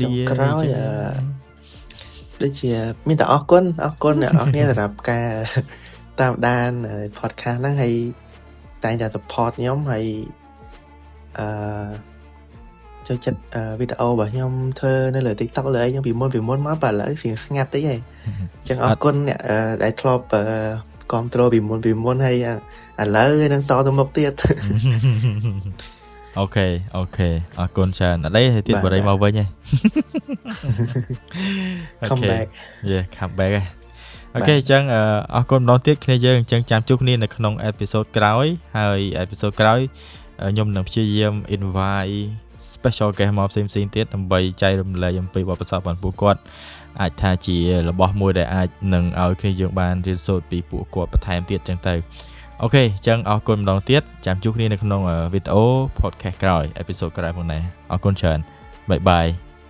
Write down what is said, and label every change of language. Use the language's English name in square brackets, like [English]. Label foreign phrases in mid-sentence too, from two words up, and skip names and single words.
[Khmer] ក្រោយដូចជាមានតែអរគុណអ្នកនរគ្នាសម្រាប់ការតាមដាន podcast ហ្នឹងហើយតែងតែ support ខ្ញុំហើយចូលចិត្តវីដេអូរបស់ខ្ញុំធ្វើនៅលើ TikTok លើអីខ្ញុំពីមុនមកបើឥឡូវស្រៀងស្ងាត់តិចហើយអញ្ចឹងអរគុណអ្នកដែលធ្លាប់គាំទ្រពីមុនហើយឥឡូវនឹងតទៅមុខទៀត អូខេអរគុណច្រើនអត់ទេទៀតបរិយាមកវិញហ៎ [English] come back come back [Khmer] អូខេអញ្ចឹងអរគុណម្ដងទៀតគ្នាយើងអញ្ចឹងចាំជួបគ្នានៅក្នុងអេពីសូតក្រោយហើយអេពីសូតក្រោយខ្ញុំនឹងព្យាយាម [English] invite special guest [Khmer] មកផ្សេងៗទៀតដើម្បីចែករំលែកអំពីបទពិសោធន៍របស់ពួកគាត់អាចថាជារបស់មួយដែលអាចនឹងឲ្យគ្នាយើងបានរៀនសូត្រពីពួកគាត់បន្ថែមទៀតអញ្ចឹងទៅអូខេអញ្ចឹងអរគុណម្ដងទៀតចាំជួបគ្នានៅក្នុងវីដេអូ podcast ក្រោយអេពីសូតក្រោយផងដែរអរគុណច្រើនបាយបាយ